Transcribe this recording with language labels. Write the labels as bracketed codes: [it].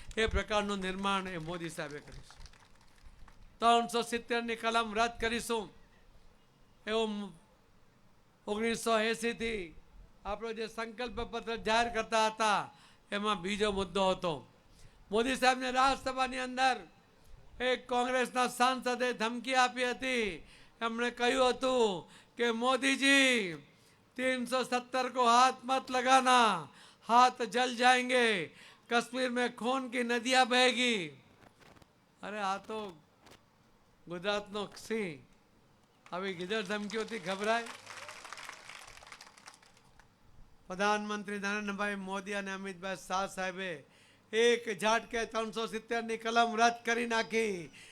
[gu] એ પ્રકારનું નિર્માણ એ મોદી સાહેબે કર્યું છે. 370ની કલમ રદ કરીશું એવું 1980થી આપણો જે સંકલ્પ પત્ર જાહેર કરતા હતા એમાં બીજો મુદ્દો હતો. મોદી સાહેબને રાજ્યસભાની અંદર એક કોંગ્રેસના સાંસદે ધમકી આપી હતી. એમણે કહ્યું હતું કે [hi] મોદીજી 370 को हाथ मत लगाना, हाथ जल जाएंगे, कश्मीर में खून की नदियां बहेगी. [gu] अरे आ तो गुजरातનો સિંહ આવી ગીધર ધમકીઓથી ગભરાય? પ્રધાનમંત્રી નરેન્દ્રભાઈ મોદી અને અમિતભાઈ શાહ સાહેબે એક ઝાટકે 370ની કલમ રદ કરી નાખી.